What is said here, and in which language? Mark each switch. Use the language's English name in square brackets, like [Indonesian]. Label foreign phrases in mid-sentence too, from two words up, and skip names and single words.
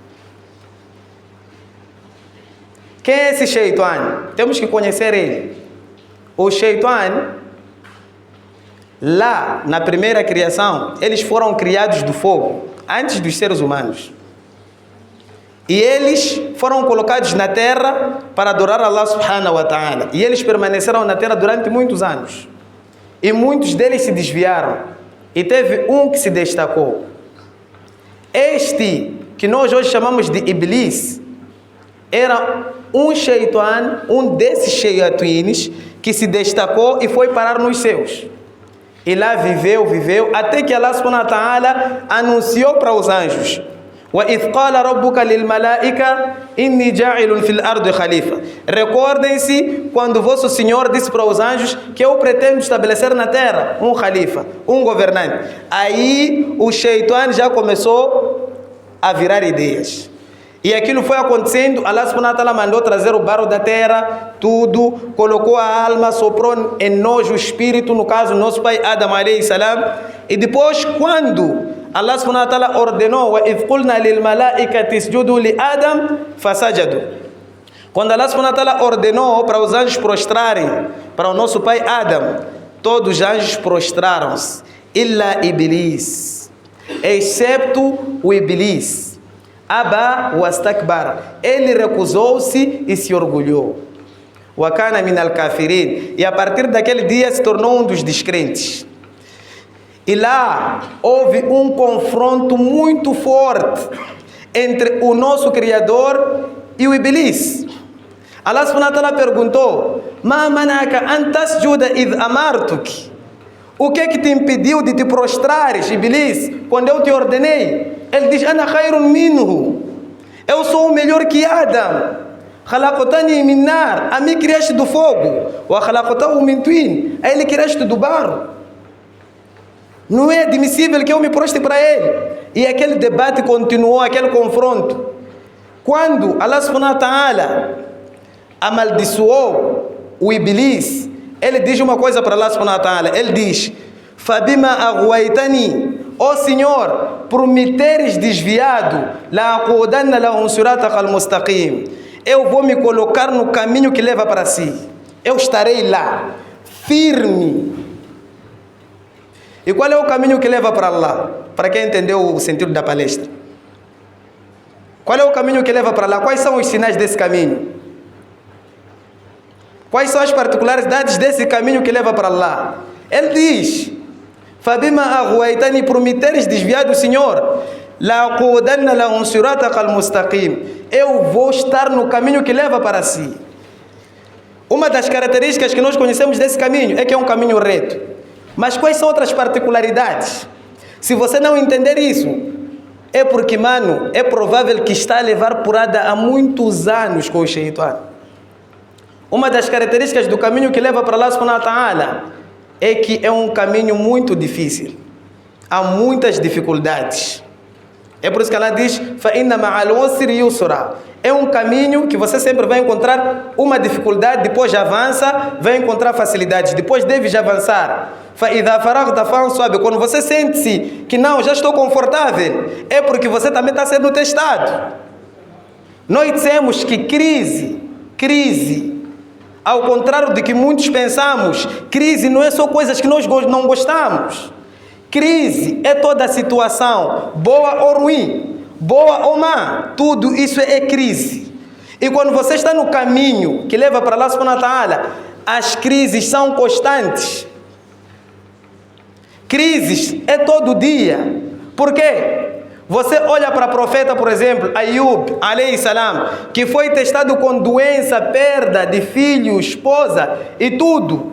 [Portuguese] Quem é esse Shaitan? Temos que conhecer ele. O Shaitan, lá na primeira criação, eles foram criados do fogo, antes dos seres humanos. E eles foram colocados na terra para adorar [Arabic] الله سبحانه وتعالى. [Portuguese] E eles permaneceram na terra durante muitos anos. E muitos deles se desviaram. E teve um que se destacou. Este, que nós hoje chamamos de Iblis, era um Shaitan, um desses Shaitines, que se destacou e foi parar nos céus. E lá viveu, até que [Arabic] الله سبحانه وتعالى [Portuguese] anunciou para os anjos. [Arabic] وَإِذْ قَالَ رَبُّكَ لِلْمَلَائِكَةِ إِنِّي جَاعِلٌ فِي الْأَرْضِ خَلِيفَةً. [Portuguese] Recordem-se quando vosso Senhor disse para os anjos que eu pretendo estabelecer na terra um khalifa, um governante. Aí o Shaitan já começou a virar ideias. E aquilo foi acontecendo, [Arabic] الله سبحانه وتعالى [Portuguese] mandou trazer o barro da terra, tudo, colocou a alma, soprou em nós o espírito, no caso nosso pai Adam [Arabic] عليه السلام. [Portuguese] E depois quando [Arabic] الله سبحانه وتعالى [Portuguese] ordenou, [Arabic] وَإِذْ قُلْنَا لِلْمَلَائِكَةِ اسْجُدُوا لِآدَمَ فَسَجَدُوا. [Portuguese] Quando [Arabic] الله سبحانه وتعالى [Portuguese] ordenou para os anjos prostrarem para o nosso pai Adam, todos os anjos prostraram-se, illa Iblis, excepto o Iblis. [Arabic] أبى واستكبر, [Portuguese] ele recusou-se e se orgulhou. [Arabic] وكان من الكافرين, [Portuguese] e a partir daquele dia se tornou um dos descrentes. E lá houve um confronto muito forte entre o nosso Criador e o Iblis. [Arabic] الله سبحانه وتعالى [Portuguese] perguntou: [Arabic] ما منعك أن تسجد إذ أمرتك? [Portuguese] O que é que te impediu de te prostrares, Iblis, quando eu te ordenei? Ele diz: [Arabic] أنا خير منه. [Portuguese] Eu sou o melhor que Adam. [Arabic] خلقتني من نار, [Portuguese] a mim criaste do fogo. [Arabic] وخلقته من طين, [Portuguese] a ele criaste do barro. Não é admissível que eu me proste para ele. E aquele debate continuou, aquele confronto. Quando [Arabic] الله سبحانه وتعالى [Portuguese] amaldiçoou o Iblis, ele diz uma coisa para [Arabic] الله سبحانه وتعالى. [Portuguese] Ele diz: [Arabic] فبما أغويتني, [Portuguese] ó Senhor, por me teres desviado, [Arabic] لأقعدن لهم صراطك المستقيم, [Portuguese] eu vou me colocar no caminho que leva para si. Eu estarei lá, firme. E qual é o caminho que leva para Allah? Para quem entendeu o sentido da palestra. Qual é o caminho que leva para lá? Quais são os sinais desse caminho? Quais são as particularidades desse caminho que leva para lá? Ele diz: [Arabic] فبما أغويتني, [Portuguese] por me teres desviado, Senhor, [Arabic] لأقعدن لهم صراطك المستقيم, [Portuguese] eu vou estar no caminho que leva para si. Uma das características que nós conhecemos desse caminho é que é um caminho reto. Mas quais são outras particularidades? Se você não entender isso, é porque, mano, é provável que está a levar porrada há muitos anos com o Shaitan. Uma das características do caminho que leva para [Arabic] الله سبحانه وتعالى [Portuguese] é que é um caminho muito difícil. Há muitas dificuldades. É por isso que ela diz: [Arabic] فَإِنَّ مَعَ الْعُسْرِ يُسْرًا. [Portuguese] É um caminho que você sempre vai encontrar uma dificuldade, depois avança, vai encontrar facilidades, depois deve avançar. [Arabic] فَإِذَا فَرَغْتَ فَانْصَبْ. [Portuguese] Quando você sente-se que não, já estou confortável, é porque você também está sendo testado. Nós dizemos que crise, ao contrário de que muitos pensamos, crise não é só coisas que nós não gostamos. Crise é toda situação, boa ou ruim, boa ou má, tudo isso é crise. E quando você está no caminho que leva para [Arabic] الله سبحانه وتعالى, [Portuguese] as crises são constantes. Crises é todo dia. Por quê? Você olha para o profeta, por exemplo, [Arabic] أيوب، عليه السلام, [Portuguese] que foi testado com doença, perda de filho, esposa e tudo.